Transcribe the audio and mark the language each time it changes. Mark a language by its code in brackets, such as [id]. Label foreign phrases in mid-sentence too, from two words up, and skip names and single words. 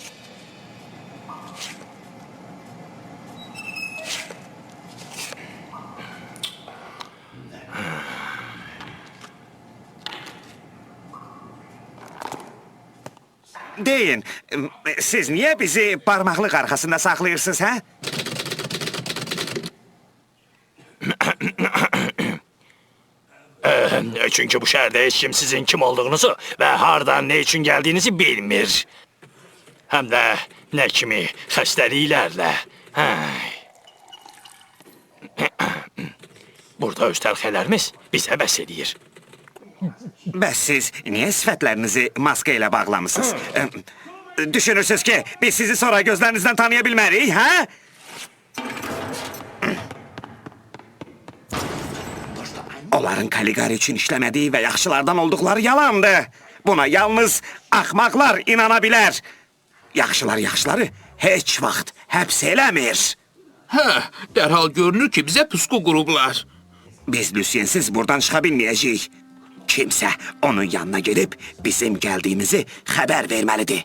[tr] Deyin, siz niye bizi parmaklık arkasında saklıyorsunuz ha? Çünkü bu şehirde hiç kim sizin kim olduğunuzu ve hardan ne için geldiğinizi bilmir. [az] Hem de ne kimi xəstəliklərlə. Burada öz təlxələrimiz bizə bəs edir. Bəs siz niye sifətlərinizi maska ilə bağlamışsınız? [tr] Düşünürsünüz ki biz sizi sonra gözlerinizden tanıyabilmeliyiz ha? Onların Caligari için işlemediği ve yaxşılardan oldukları yalandı. [az] Buna yalnız axmaqlar inanabilir. Yaxşıları heç vaxt həbs eləmir. Hə, dərhal görünür ki, bizə pusku qurublar. Biz Luciensiz buradan çıxa bilməyəcəyik. Kimsə onun yanına gedib bizim gəldiyimizi xəbər verməlidir.